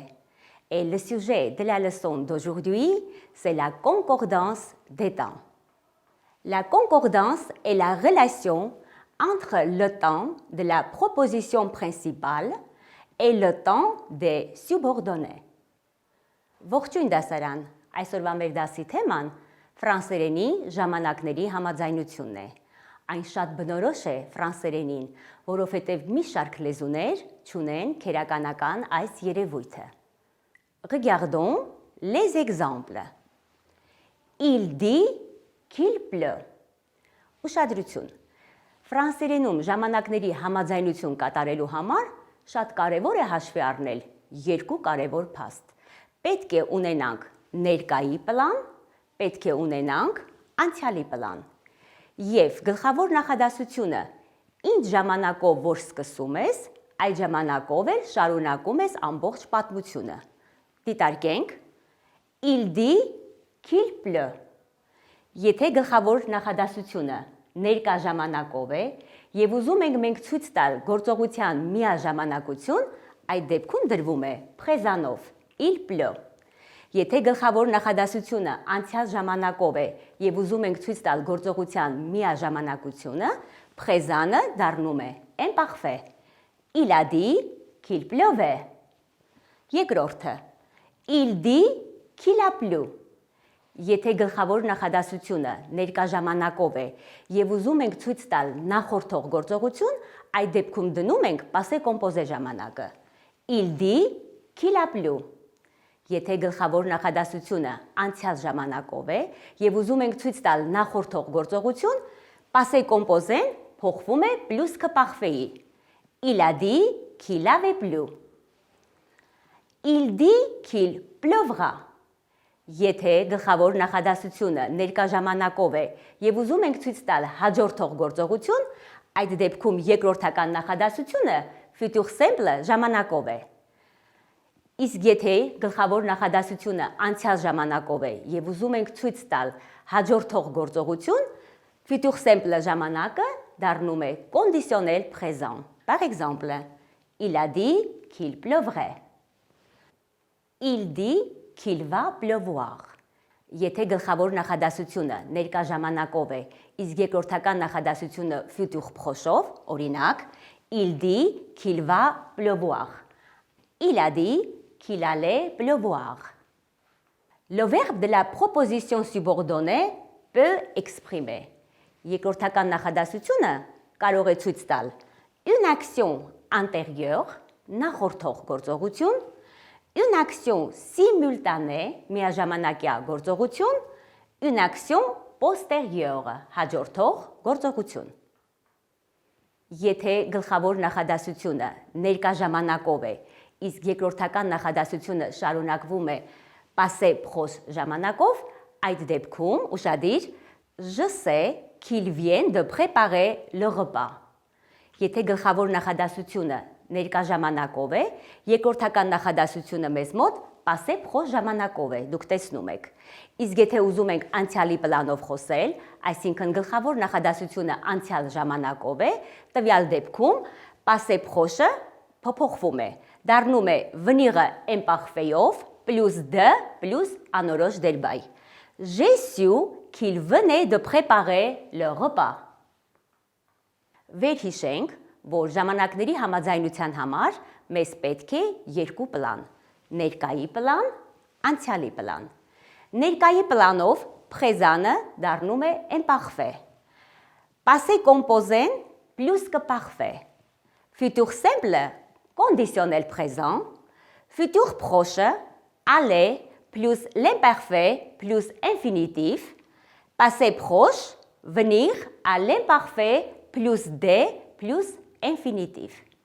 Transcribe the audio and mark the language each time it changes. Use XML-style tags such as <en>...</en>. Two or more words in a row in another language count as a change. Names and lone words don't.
<fr>Et le sujet de la leçon d'aujourd'hui, c'est la concordance des temps. La concordance est la relation entre le temps de la proposition principale et le temps des subordonnés.</fr> <hy>Ողջույն դասարան, այսօրվա մեր դասի թեման ֆրանսերենի ժամանակների համաձայնությունն է։ Այն շատ բնորոշ է ֆրանսերենին, որովհետև մի շարք լեզուներ չունեն քերականական այս երևույթը։</hy> <fr>Regardons les exemples. Il dit qu'il pleut.</fr> <hy>Ուշադրություն։ Ֆրանսերենում ժամանակների համաձայնություն կատարելու համար շատ կարևոր է հաշվի առնել երկու կարևոր փաստ։ Պետք է ունենանք ներկայի պլան, պետք է ունենանք անցյալի պլան։ Եվ գլխավոր նախադասությունը ինչ ժամանակով որ սկսում ես, այդ ժամանակով էլ շարունակում ես ամբողջ պատմությունը։ Դիտարկենք</hy> <fr>Il dit qu'il pleut։</fr> <hy>Եթե գլխավոր նախադասությունը ներկա ժամանակով է եւ ուզում ենք մենք ցույց տալ գործողության միաժամանակություն, այդ դեպքում դրվում է présent-ով</hy> <fr>Il pleut։</fr> <hy>Եթե գլխավոր նախադասությունը անցյալ ժամանակով է եւ ուզում ենք ցույց տալ գործողության միաժամանակությունը, présent-ը դառնում է imparfait։</hy> <fr>Il a dit qu'il pleuvait։ Երկրորդը Il dit qu'il a plu։</fr> <hy>Եթե գլխավոր նախադասությունը ներկա ժամանակով է եւ ուզում ենք ցույց տալ նախորդող գործողություն, այդ դեպքում դնում ենք</hy> <fr>passé composé</fr> <hy>ժամանակը։</hy> <fr>Il dit qu'il a plu։</fr> <hy>Եթե գլխավոր նախադասությունը անցյալ ժամանակով է եւ ուզում ենք ցույց տալ նախորդող գործողություն,</hy> <fr>passé composé-ն</fr> <hy>փոխվում է</hy> <fr>plus-ը parfait-ի։ Il a dit qu'il avait plu։ Il dit qu'il pleuvra։</fr> <hy>Եթե գլխավոր նախադասությունը ներկա ժամանակով է եւ ուզում ենք ցույց տալ հաջորդող գործողություն, այդ դեպքում երկրորդական նախադասությունը</hy> <fr>futur simple</fr> <hy>ժամանակով է։ Իսկ եթե գլխավոր նախադասությունը անցյալ ժամանակով է եւ ուզում ենք ցույց տալ հաջորդող գործողություն,</hy> <fr>futur simple</fr> <hy>ժամանակը դառնում է</hy> <fr>conditionnel présent։ Par exemple, il a dit qu'il pleuvrait։ Il dit qu'il va pleuvoir։</fr> <hy>Եթե գլխավոր նախադասությունը ներկա ժամանակով է, իսկ երկրորդական նախադասությունը</hy> <fr>futur proche-ով, օրինակ, il dit qu'il va pleuvoir։ Il a dit qu'il allait pleuvoir։ Le verbe de la proposition subordonnée peut exprimer։</fr> <hy>Երկրորդական նախադասությունը կարող է ցույց տալ</hy> <fr>une action antérieure,</fr> <hy>նախորդող գործողություն,</hy> <fr>une action simultanée,</fr> <hy>միաժամանակյա գործողություն,</hy> <fr>une action postérieure,</fr> <hy>հաջորդող գործողություն։ Եթե գլխավոր նախադասությունը ներկա ժամանակով է, իսկ երկրորդական նախադասությունը շարունակվում է</hy> <fr>passé proche</fr> <hy>ժամանակով, այդ դեպքում ուշադիր</hy> <fr>je sais qu'il vient de préparer le repas։</fr> <hy>Եթե գլխավոր նախադասությունը ներկա ժամանակով է, երկրորդական նախադասությունը մեզ մոտ</hy> <fr>passé proche</fr> <hy>ժամանակով է, դուք տեսնում եք։ Իսկ եթե ուզում ենք անցյալի պլանով խոսել, այսինքն գլխավոր նախադասությունը անցյալ ժամանակով է, տվյալ դեպքում</hy> <fr>passé proche-ը</fr> <hy>փոփոխվում է, դառնում է</hy> <fr>venir imparfait-ով plus de plus</fr> <hy>անորոշ դերբայ։</hy> <fr>J'ai su qu'il venait de préparer le repas։</fr> <hy>Վերհիշենք, որ ժամանակների համաձայնության համար մեզ պետք է երկու պլան՝ ներկայի պլան, անցյալի պլան։ Ներկայի պլանով</hy> <fr>présent-ը</fr> <hy>դառնում է</hy> <fr>imparfait։ Passé composé-ն plus-ը parfait։ Futur simple conditionnel présent, futur proche aller plus l'imparfait plus infinitif, passé proche venir à l'imparfait plus de plus infinitif.</fr>